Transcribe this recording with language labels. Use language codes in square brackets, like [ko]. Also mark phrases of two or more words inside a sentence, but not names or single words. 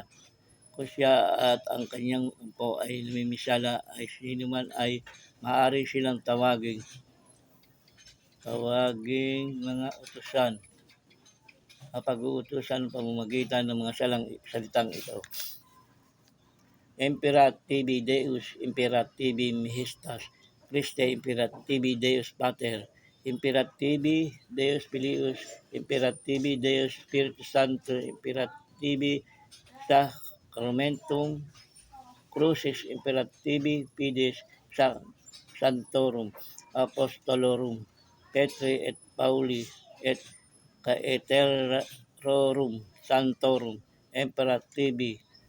[tl] Kung siya at ang kanyang umpo ay namimisala, ay sino man ay maaari silang tawaging mga utusan. Pag-uutusan ng pamamagitan ng mga salitang ito. [la] Imperativi Deus, Imperativi Majestas, Christe Imperativi Deus Pater, Imperativi Deus Filius, Imperativi Deus Spiritus Santo, Imperativi Sacramentum Crucis, Imperativi Fides Sanctorum, Apostolorum, Petri et Pauli et Caeterorum Santorum, Imperativi